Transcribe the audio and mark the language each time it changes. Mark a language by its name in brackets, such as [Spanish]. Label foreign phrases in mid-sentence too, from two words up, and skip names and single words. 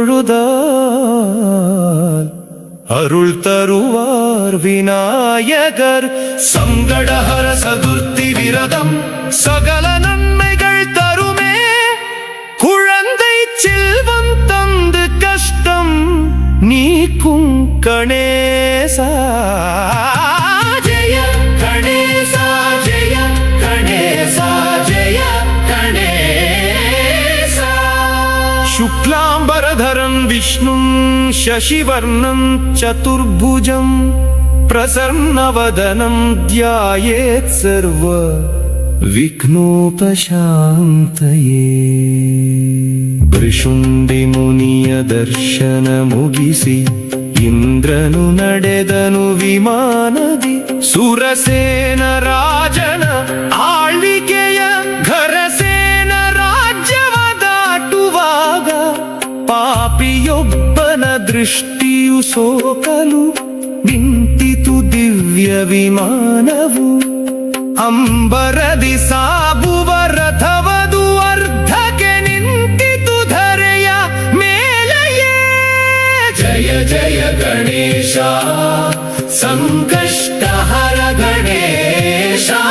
[Tamil] தொழுதால் அருள் தருவார் விநாயகர் சங்கடஹர சதுர்த்தி விரதம் சகல நன்மைகள் தருமே குழந்தை செல்வம் தந்து கஷ்டம் நீக்கும் கணேசா ஜெய கணேசா ஜெய கணேசா ஜெய கணேசா [Sanskrit] शुक्लांबरधरं विष्णुं शशिवर्णं चतुर्भुजं प्रसन्नवदनं ध्यायेत् सर्व [Kannada] विघ्नोपशान्तये ಭೃಶುಂಡಿ ಮುನಿಯ ದರ್ಶನ ಮುಗಿಸಿ ಇಂದ್ರನು ನಡೆದನು ವಿಮಾನದಿ ಸುರಸೇನ ರಾಜನ ಆಳ್ವಿಕೆಯ ಘರಸೇನ ರಾಜ್ಯವ ದಾಟುವಾಗ ಪಾಪಿಯೊಬ್ಬನ ದೃಷ್ಟಿಯು ಸೋಕಲು ನಿಂತಿತು ದಿವ್ಯ ವಿಮಾನವು ಅಂಬರದಿ ಸಾಗುವ ರಥವದು ಅರ್ಧಕ್ಕೆ ನಿಂತಿತು ಧರೆಯ ಮೇಲೆಯೇ ಜಯ ಜಯ ಗಣೇಶ ಸಂಕಷ್ಟಹರ ಗಣೇಶ